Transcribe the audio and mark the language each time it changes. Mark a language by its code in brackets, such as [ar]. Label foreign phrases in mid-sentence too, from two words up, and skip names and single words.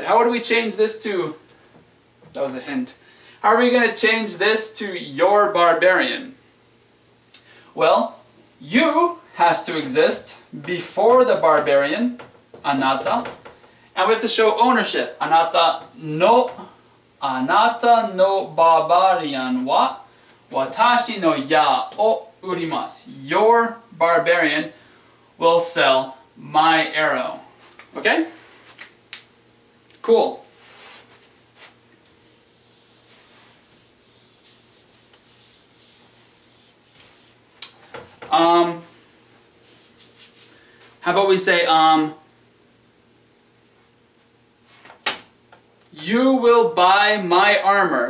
[en] How would we change this to, that was a hint. How are we gonna change this to your barbarian? Well, you has to exist before the barbarian, anata, and we have to show ownership. [ja] あなたの barbarian は私の矢を売ります. [en] Your barbarian will sell my arrow. Okay? Cool. How about we say, you will buy my armor.